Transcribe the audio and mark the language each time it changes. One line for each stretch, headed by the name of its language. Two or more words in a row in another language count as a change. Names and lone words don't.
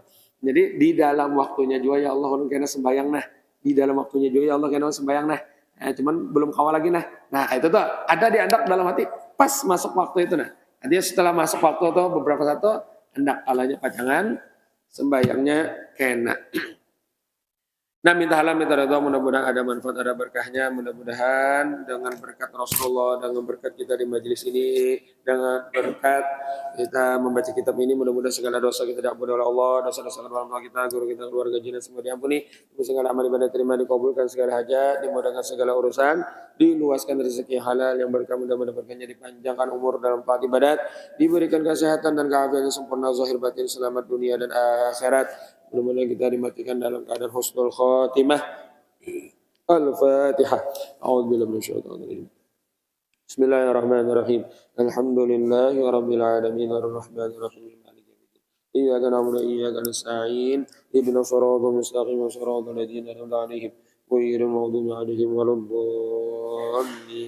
Banjar: Jadi di dalam waktunya juga ya Allah ulun kena sembayang Di dalam waktunya juga ya Allah kena sembayang cuman belum kawal lagi Nah, itu tuh ada di andak dalam hati pas masuk waktu itu Artinya setelah masuk waktu atau beberapa satu hendak kalanya pacangan sembayangnya kena.
Indonesian: Nah minta halal minta redha mudah-mudahan ada manfaat ada berkahnya mudah-mudahan dengan berkat Rasulullah dengan berkat kita di majelis ini dengan berkat kita membaca kitab ini mudah-mudahan segala dosa kita diampuni oleh Allah dosa-dosa orang tua kita guru kita keluarga jinak semua diampuni segala amal ibadah terima dikabulkan segala hajat dimudahkan segala urusan diluaskan rezeki halal yang berkah mudah-mudahan berkahnya dipanjangkan umur dalam taat ibadat diberikan kesehatan dan keafiatan yang sempurna zahir batin selamat dunia dan akhirat. Mudah-mudahan kita dimatikan dalam keadaan
Arabic: حسن الخاتمة.
Indonesian: Al-Fatihah.
Arabic: أعوذ بالله من الشيطان الرجيم. بسم الله الرحمن الرحيم. الحمد لله رب العالمين الرحمن الرحيم مالك يوم الدين. إياك نعبد وإياك نستعين. اهدنا الصراط المستقيم صراط الذين أنعمت عليهم غير المغضوب عليهم ولا الضالين.